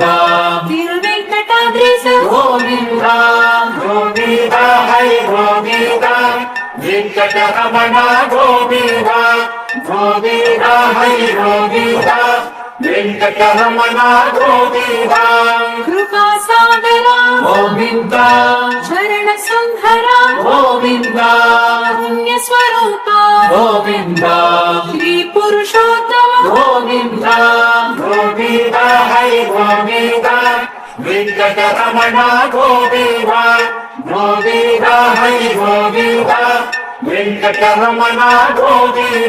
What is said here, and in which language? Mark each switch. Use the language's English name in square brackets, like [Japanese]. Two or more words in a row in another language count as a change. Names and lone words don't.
[Telugu] తిరువెంకటాద్రీశ గోవింద గోవింద హరి గోవింద వెంకటరమణ గోవింద గోవింద హరి గోవింద వెంకటరమణ గోవింద కృపా ಸಾಗರ [Kannada] ಗೋವಿಂದ ಶರಣ ಸಂಹರ ಗೋವಿಂದ ಪುಣ್ಯ ಸ್ವರೂಪ ಗೋವಿಂದ ಶ್ರೀ ಪುರುಷೋತ್ತಮ ಗೋವಿಂದ ಗೋವಿಂದ ಹರಿ ಗೋವಿಂದ ವೆಂಕಟರಮಣ ಗೋವಿಂದ ಗೋವಿಂದ ಹರಿ ಗೋವಿಂದ ವೆಂಕಟರಮಣ ಗೋವಿಂದ